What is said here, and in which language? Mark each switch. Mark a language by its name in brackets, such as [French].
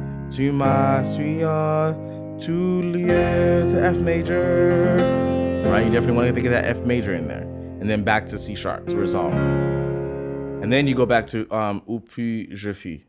[French] Tu m'as suis en tout lieu [English] to F major. Right, you definitely want to think of that F major in there. And then back to C sharp to resolve. And then you go back to [French] où puis-je fuir?